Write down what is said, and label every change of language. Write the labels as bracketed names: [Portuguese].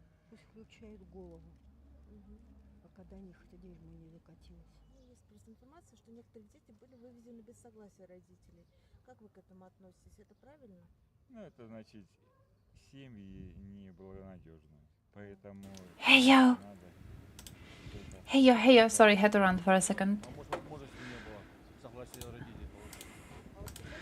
[Russian] Пусть включают голову, пока до них это дерьмо не докатилось. Есть просто информация, что некоторые дети были вывезены без согласия родителей. Как вы к этому относитесь? Это правильно? Ну, это значит, семьи неблагонадежные. Поэтому [English] Hey yo. [Russian] надо [English] Hey yo, sorry, had to run for a second. [Russian] Может, не было согласия родителей.